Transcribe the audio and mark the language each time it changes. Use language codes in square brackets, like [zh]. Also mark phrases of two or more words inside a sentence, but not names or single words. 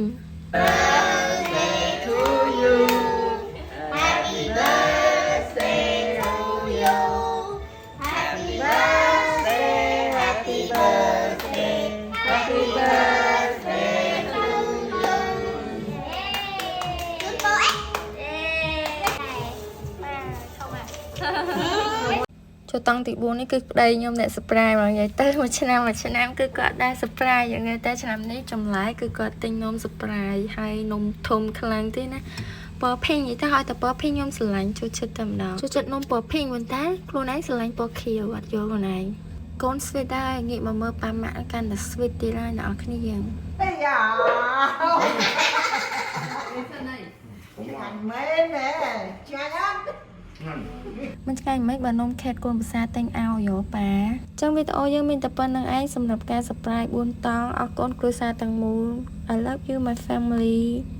[en] Birthday to you Happy birthday to you Happy birthday Happy birthday Happy birthday to you [km] ចូលតង់ទី4នេះគឺប្តីខ្ញុំអ្នក surprise មកនិយាយទៅមួយឆ្នាំគឺគាត់ដែរ surprise យ៉ាងงี้តែឆ្នាំនេះចម្លែកគឺគាត់ទិញនំ surprise ហើយនំធំខ្លាំងទេណាពណ៌ pink និយាយទៅឲ្យតែពណ៌ pink ខ្ញុំស្រឡាញ់ចូលចិត្តតែម្ដងចូលចិត្តនំពណ៌ pink ប៉ុន្តែខ្លួនឯងស្រឡាញ់ពណ៌ខៀវអត់យល់ខ្លួនឯងកូន sweet ដែរងាកមកមើលប៉ាម៉ាក់កាន់តែ sweet ទៀតហើយអ្នកនរគ្នា [vi] Ây da Anh mến nè Chơi á [km] មិនឆ្ងាញ់មិនបើនំខេតកូនភាសាតែងឲ្យយោប៉ាចឹងវីដេអូយើងមានតែប៉ុណ្្នឹងឯងសម្រាប់ការ surprise 4តង់អរគុណគ្រួសារទាំងមូល [en] I love you my family